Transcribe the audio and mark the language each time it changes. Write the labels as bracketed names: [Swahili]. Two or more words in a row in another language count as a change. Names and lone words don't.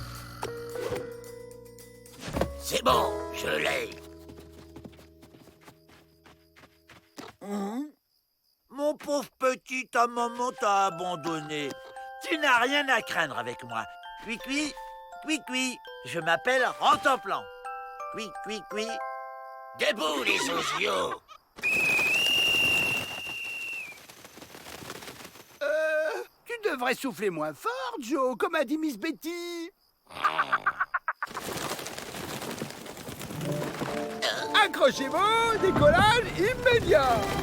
[French] C'est bon, je l'ai. petit, ta maman t'a abandonné. Tu n'as rien à craindre avec moi. Cui-cui, cui-cui. Je m'appelle Rentemplant. Cui-cui-cui. Debout, les sociaux. Tu devrais souffler moins fort, Joe, comme a dit Miss Betty. Accrochez-vous, décollage immédiat.